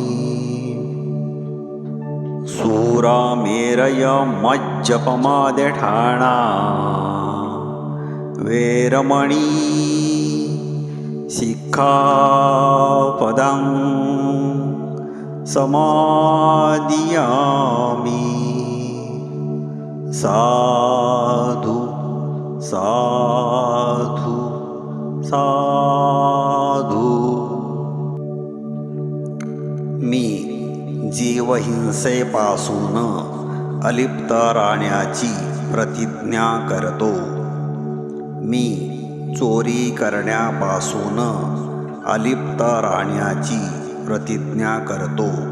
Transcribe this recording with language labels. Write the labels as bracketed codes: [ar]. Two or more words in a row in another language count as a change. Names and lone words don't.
[pi] सूरामेरय मज्जपमादठाणा वेरमणी सिक्खापदं समादियामि. साधु साधु साधु. [mr] मी जीवहिंसेपासून अलिप्त राहण्याची प्रतिज्ञा करतो. मी चोरी करण्यापासून अलिप्त राहण्याची प्रतिज्ञा करतो.